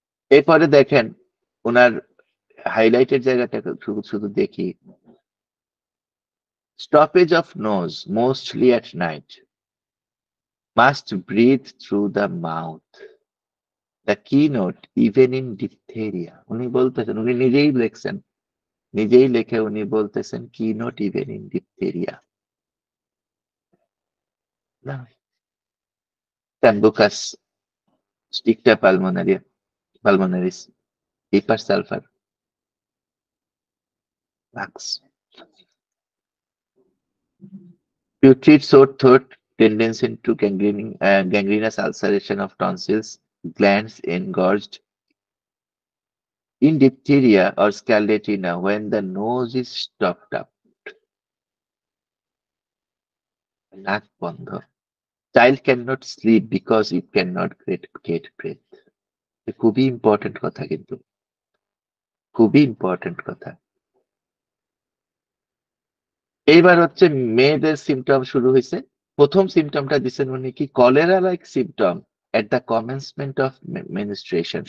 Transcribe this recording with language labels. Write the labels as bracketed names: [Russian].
[Bangla] এরপরে দেখেন ওনার হাইলাইটের জায়গাটা শুধু শুধু দেখি, [English] Stoppage of nose mostly at night, must breathe through the mouth, the keynote even in diphtheria. [Bangla] উনি বলতেছেন, উনি নিজেই লেখছেন, নিজেই লেখে উনি বলতেছেন [English] keynote even in diphtheria, [Bangla] না? [English] ট্যাম্বুকাস, sticta pulmonaria, hepar sulphur, লাক্স, putrid sore throat, tendency to gangrenous ulceration of tonsils, glands engorged, in diphtheria or scarlatina when the nose is stopped up, [Bangla] নাক বন্ধ, [English] child cannot sleep because it cannot get breath। [Bangla] খুবই important কথা, কিন্তু খুবই important কথা। এইবার হচ্ছে মেয়েদের সিমটম শুরু হয়েছে। প্রথম সিমটমটা দিচ্ছেন উনি কি, [English] Cholera like symptom at the commencement of menstruation.